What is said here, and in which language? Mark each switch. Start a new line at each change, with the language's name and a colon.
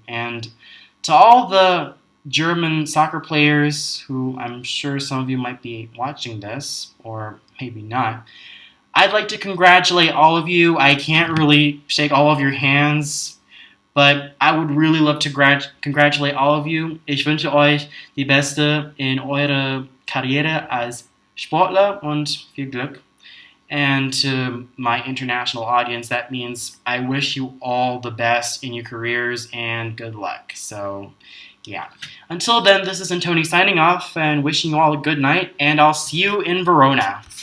English: And to all the German soccer players who I'm sure some of you might be watching this, or maybe not, I'd like to congratulate all of you. I can't really shake all of your hands, but I would really love to congratulate all of you.
German: Ich wünsche euch die Beste in eurer Karriere als Sportler und viel Glück.
English: And to my international audience, that means I wish you all the best in your careers and good luck. So, yeah. Until then, this is Antoni signing off and wishing you all a good night, and I'll see you in Verona.